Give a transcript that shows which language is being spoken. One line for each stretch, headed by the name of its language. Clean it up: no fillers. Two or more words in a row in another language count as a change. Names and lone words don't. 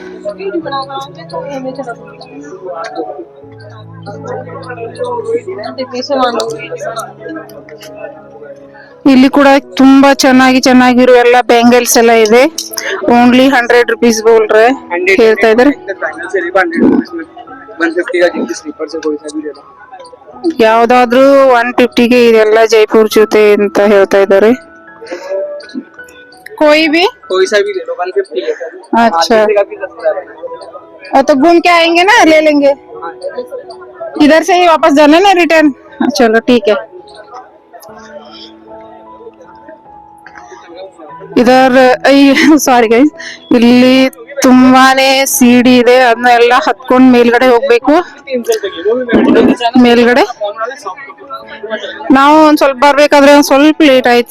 Kannada: ಇಲ್ಲಿ ಕೂಡ ತುಂಬಾ ಚೆನ್ನಾಗಿರೋ ಎಲ್ಲ ಬ್ಯಾಂಗಲ್ಸ್ ಎಲ್ಲ ಇದೆ.
English: only 100 rupees
Kannada: ಬೋಲ್ರೆ ಹೇಳ್ತಾ ಇದ್ದಾರೆ. ಯಾವ್ದಾದ್ರು 150ಗೆ ಇದೆಲ್ಲ ಜೈಪುರ್ ಜೊತೆ ಅಂತ ಹೇಳ್ತಾ ಇದ್ದಾರೆ.
Hindi: कोई सा भी ले लो 150 है। अच्छा तो घूम के आएंगे ना, ले लेंगे। इधर से ही वापस जाना ना, रिटर्न। चलो ठीक है।
Kannada: ಇದರ
English: sorry guys,
Kannada: ಇಲ್ಲಿ ತುಂಬಾನೇ ಸಿಡಿ ಇದೆ. ಅದನ್ನೆಲ್ಲ ಹತ್ಕೊಂಡ್ ಮೇಲ್ಗಡೆ ಹೋಗ್ಬೇಕು. ಮೇಲ್ಗಡೆ ನಾವು ಒಂದ್ ಸ್ವಲ್ಪ ಬರ್ಬೇಕಾದ್ರೆ ಒಂದ್ ಸ್ವಲ್ಪ ಲೇಟ್ ಆಯ್ತು.